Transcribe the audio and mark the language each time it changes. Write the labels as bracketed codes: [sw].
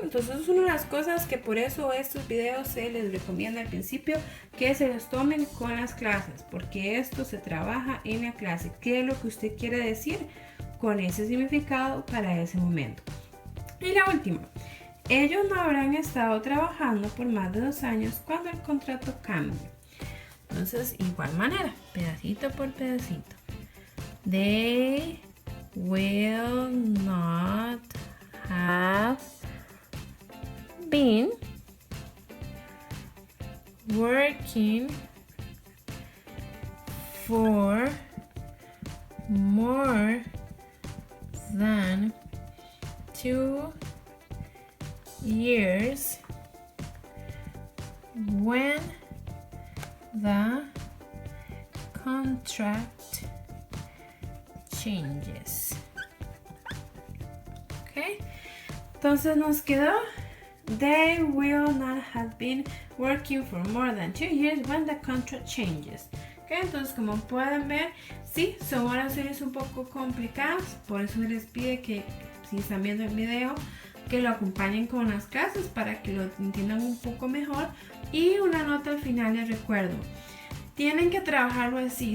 [es] Entonces es una de las cosas que por eso estos videos se les recomienda al principio que se los tomen con las clases, porque esto se trabaja en la clase. ¿Qué es lo que usted quiere decir con ese significado para ese momento? Y la última, ellos no habrán estado trabajando por más de 2 años cuando el contrato cambie. Entonces, igual manera, pedacito por pedacito. [en] They will not have been working for more than 2 years when the contract changes. Okay, [es] entonces nos quedó [en] they will not have been working for more than 2 years when the contract changes. [es] Okay, entonces como pueden ver, sí, son oraciones un poco complicadas, por eso se les pide que si están viendo el video que lo acompañen con las clases para que lo entiendan un poco mejor. Y una nota al final les recuerdo, tienen que trabajarlo así.